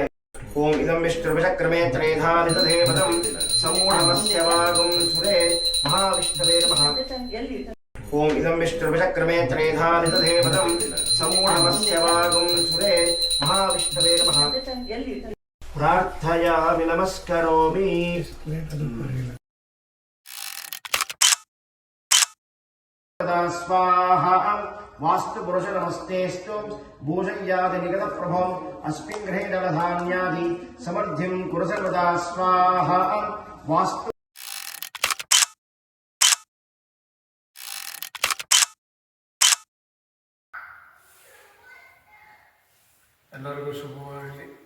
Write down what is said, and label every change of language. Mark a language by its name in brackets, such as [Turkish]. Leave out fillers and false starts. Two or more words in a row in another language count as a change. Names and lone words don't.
[Sanskrit] ಓಂ ಇದಂ ವಿಷ್ಣುರ್ವಿಚಕ್ರಮೇ ತ್ರೇಧಾನಿತದೇವತಂ ಸಮೂಢಮಸ್ಯವಾಗುಂ ಸುರೇ ಮಹಾವಿಷ್ಣವೇ ನಮಃ. ಓಂ ಇದಂ ವಿಷ್ಣುರ್ವಿಚಕ್ರಮೇ ತ್ರೇಧಾನಿತದೇವತಂ ಸಮೂಢಮಸ್ಯವಾಗುಂ ಸುರೇ ಮಹಾವಿಷ್ಣವೇ ನಮಃ. ಪ್ರಾರ್ಥಯಾಮಿ ನಮಸ್ಕರೋಮಿ. स्वाहा वास्तु पुरुष नमस्तेस्तु भूषय्यादि निगत प्रभो अस्मिन् गृहे नवधान्यादि समृद्धिं कुरु सर्वदा स्वाहा. वास्तु [Kannada] ಎಲ್ಲರಿಗೂ ಶುಭವಾಗಲಿ.